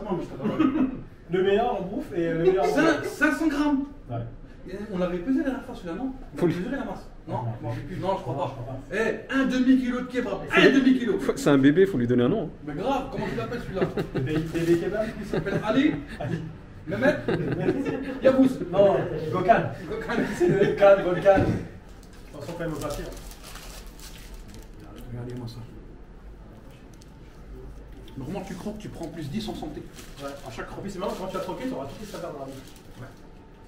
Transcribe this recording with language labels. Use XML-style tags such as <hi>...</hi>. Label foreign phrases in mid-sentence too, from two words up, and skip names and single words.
<fr>Le meilleur en bouffe et le meilleur en bouffe. 500 grammes. Ouais. On l'avait pesé la dernière fois celui-là, non? On avait mesuré la masse. Non, Non. je m'en rappelle plus. Non, je crois Non, pas. je crois Eh, un demi-kilo de kebab. Un demi-kilo. C'est un bébé, faut lui donner un nom. Mais grave, comment tu l'appelles celui-là? Bébé kebab. Il s'appelle Ali. Ali. Mehmet. Yabous. Non, Gokan. Gokan. C'est le Volcan. Attention quand même au papier. Regardez-moi ça. Normalement, tu croques, tu prends plus 10 en santé. Ouais. À chaque En croque. plus, c'est marrant, quand tu as troqué, tu auras toutes les saveurs dans la bouche.</fr>